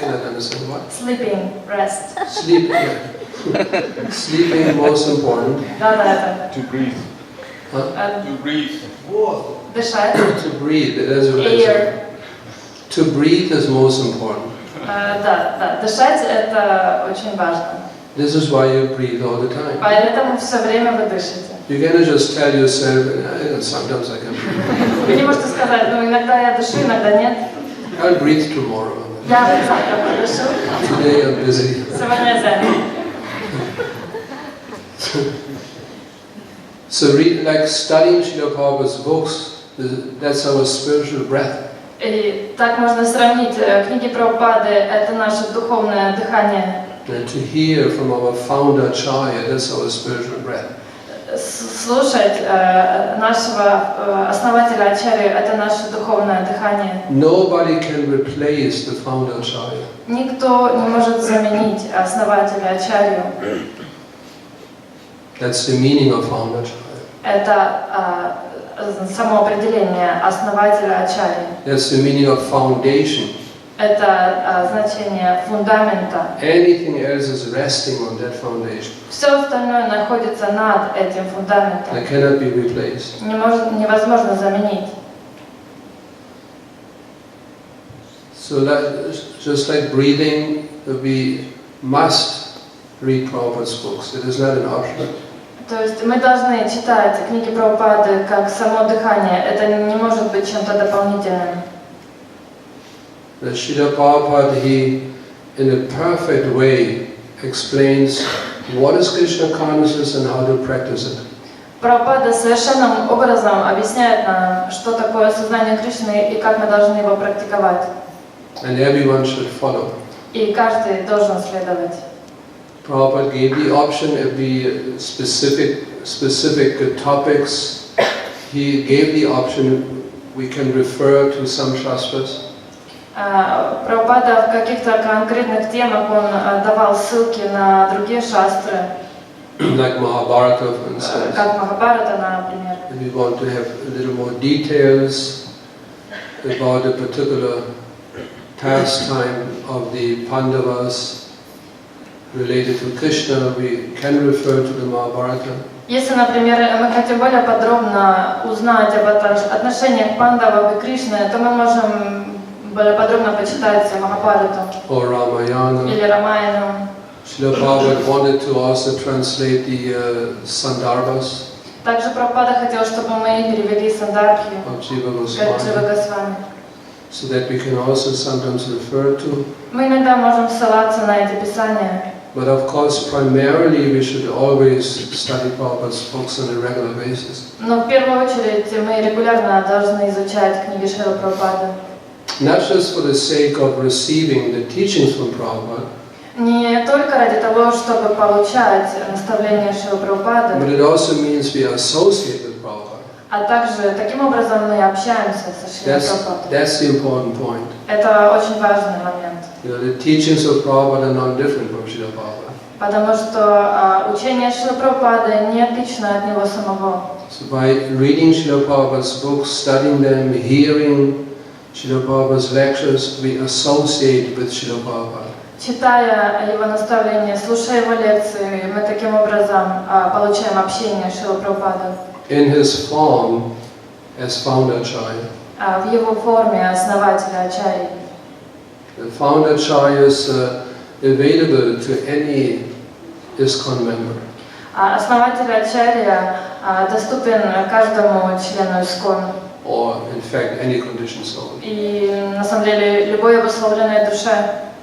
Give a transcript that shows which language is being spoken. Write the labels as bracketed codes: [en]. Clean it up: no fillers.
[en] cannot understand what. Sleeping, rest. Sleep. Yeah. Sleeping most important. [ru] Да-да, [en] To breathe. To breathe. [ru] дышать. [en] To breathe. That's what I Air. said. To breathe is most important. [ru] Да, дышать это очень важно. [en] This is why you breathe all the time. [ru] Поэтому все время вы дышите. [en] You cannot just tell yourself, sometimes I can breathe. [ru] Вы не можете сказать, иногда я дышу, иногда нет. [en] I'll breathe tomorrow. [ru] Я завтра подышу. [en] Today I'm busy. [ru] Сегодня я занят. [en] So like studying Srila Prabhupada's books, that's our spiritual breath. [ru] И так можно сравнить. Книги Прабхупады – это наше духовное дыхание. [en] And to hear from our founder Acharya, that's our spiritual breath. [ru] Слушать нашего основателя Ачарьи – это наше духовное дыхание. [en] Nobody can replace the founder Acharya. [ru] Никто не может заменить основателя Ачарью. [en] That's the meaning of founder Acharya. [ru] Это само определение основателя Ачарьи. [en] That's the meaning of foundation. [ru] Это значение фундамента. [en] Anything else is resting on that foundation. [ru] Все остальное находится над этим фундаментом. [en] It cannot be replaced. [ru] Невозможно заменить. [en] So that, just like breathing, we must read Prabhupada's books. It is not an option. [ru] То есть мы должны читать книги Прабхупады как само дыхание. Это не может быть чем-то дополнительным. [en] The Srila Prabhupada, he, in a perfect way, explains what is Krishna consciousness and how to practice it. [ru] Прабхупада совершенным образом объясняет нам, что такое сознание Кришны и как мы должны его практиковать. [en] And everyone should follow. [ru] И каждый должен следовать. [en] Prabhupada gave the option if the specific topics. He gave the option. We can refer to some shastras. [ru] Прабхупада в каких-то конкретных темах он давал ссылки на другие шастры. [en] Like Mahabharata, for instance. [ru] Как Махабхарата, например. [en] If we want to have a little more details about a particular pastime of the Pandavas related to Krishna, we can refer to the Mahabharata. [ru] Если, например, мы хотим более подробно узнать об отношениях Пандавов и Кришны, то мы можем более подробно почитать Махабхарату [en] Or Ramayana. [ru] или Рамаяну. [en] Srila Prabhupada wanted to also translate the Sandarbhas [ru] Также Прабхупада хотел, чтобы мы перевели Сандарбхи [en] of Jiva [ru] Джива [en] Goswami, [ru] Госвами. [en] so that we can also sometimes refer to. [ru] Мы иногда можем ссылаться на эти писания. [en] But of course, primarily we should always study Prabhupada's books on a regular basis. [ru] Но в первую очередь мы регулярно должны изучать книги Шрилы Прабхупады. [en] Not just for the sake of receiving the teachings from Prabhupada, [ru] Не только ради того, чтобы получать наставления Шрилы [en] but [ru] Прабхупады, [en] it also means we associate with Prabhupada. [ru] а также таким образом мы общаемся со Шрилой Прабхупадой. [en] That's the important point. [ru] Это очень важный момент. [en] You know, the teachings of Prabhupada are not different from Srila Prabhupada. [ru] Потому что учение Шрилы Прабхупады не отлично от него самого. [en] So by reading Srila Prabhupada's books, studying them, hearing Srila Prabhupada's lectures, we associate with Srila Prabhupada. [ru] Читая его наставления, слушая его лекции, мы таким образом получаем общение с Шрилой Прабхупадой. [en] In his form as founder Acharya. [ru] В его форме основателя Ачарьи. [en] The founder Acharya is available to any ISKCON member. [ru] Основатель Ачарья доступен каждому члену ИСККОН. [en] Or in fact any conditioned soul. [ru] И на самом деле любой обусловленной душе.